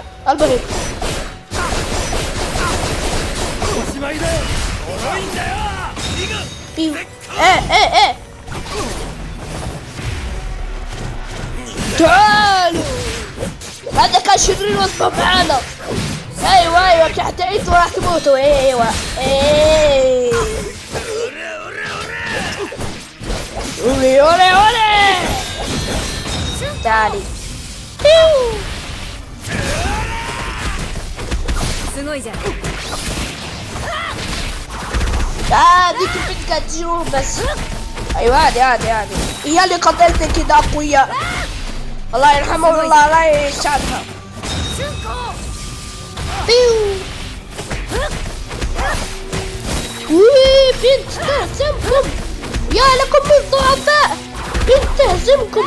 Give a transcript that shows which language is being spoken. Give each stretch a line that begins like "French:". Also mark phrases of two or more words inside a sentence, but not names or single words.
Arabic: المهم ايه تعالوا، هذا كان شرير واصبح معانا. ايوه تحت انتوا راح تموتوا. ايوه اولي اولي اولي، تعالي.
Japanese: すごいじゃん。
Arabic: ديك البنت كانت تجرون بس. ايوه هذه هي اللي قتلتك كذا قوية، الله يرحمها والله لا يسعدها. بنت تهزمكم، يا لكم من ضعفاء، بنت تهزمكم.